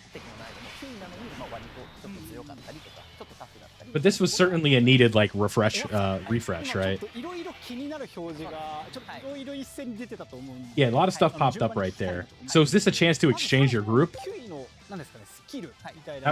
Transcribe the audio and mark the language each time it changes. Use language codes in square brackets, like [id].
[ja] 敵の難易度も低いなのに、まあ、割とちょっと強かったりとか、ちょっとタフだったり。 [en] But this was certainly a needed like refresh, right? [ja] いろいろ気になる表示がちょっといろいろ一斉に出てたと思うんで。 [en] Yeah, a lot of stuff popped up right there. So is this a chance to exchange your group? [ja] 9位のなんですかね、スキルみたいな。